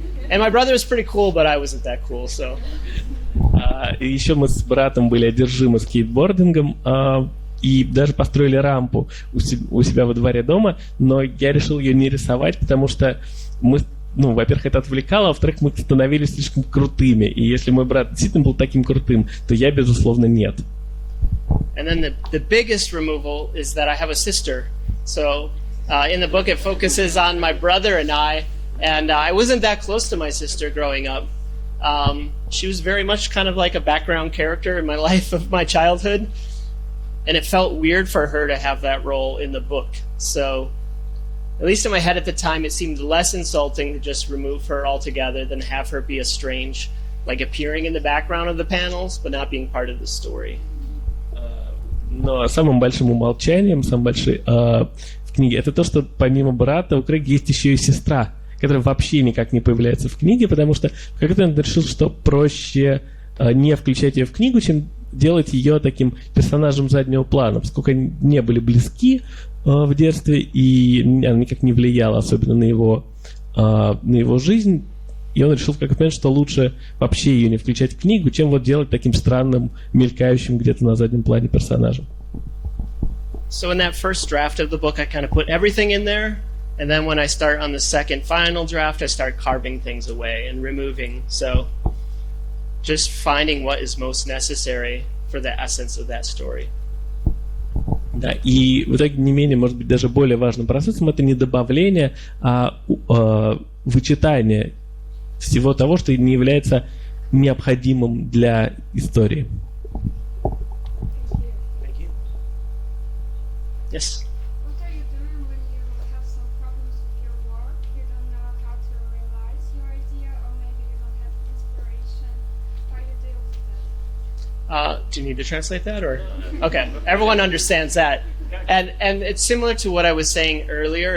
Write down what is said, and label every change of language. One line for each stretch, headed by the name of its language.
English: And my brother was pretty cool, but I wasn't that cool, so...
Russian: И еще мы с братом были одержимы скейтбордингом, и даже построили рампу у себя во дворе дома, но я решил ее не рисовать, потому что мы... во-первых, это отвлекало, а во-вторых, мы становились слишком крутыми. И если мой брат действительно был таким крутым, то я, безусловно, нет.
English: And then the biggest removal is that I have a sister. So in the book it focuses on my brother and I wasn't that close to my sister growing up. She was very much kind of like a background character in my life of my childhood. And it felt weird for her to have that role in the book. So at least in my head at the time, it seemed less insulting to just remove her altogether than have her be a strange, like appearing in the background of the panels, but not being part of the story.
Russian: Но самым большим умолчанием, в книге, это то, что помимо брата у Крейга есть еще и сестра, которая вообще никак не появляется в книге, потому что в какой-то момент решил, что проще не включать ее в книгу, чем делать ее таким персонажем заднего плана, поскольку они не были близки в детстве, и она никак не влияла особенно на его жизнь, и он решил в какой-то момент, что лучше вообще ее не включать в книгу, чем вот делать таким странным, мелькающим где-то на заднем плане персонажем.
English: So in that first draft of the book, I kind of put everything in there, and then when I start on the second final draft, I start carving things away and removing. So just finding what is most necessary for the essence of that story.
Russian: Да, и в итоге не менее, может быть, даже более важным процессом это не добавление, а вычитание всего того, что не является необходимым для истории.
English: Thank you. Yes. What are you doing when you have some problems with your work? You don't know how to realize your idea, or maybe you don't have inspiration. How do you deal with that? Do you need to translate that, or okay? Everyone understands that, and it's similar to what I was saying earlier.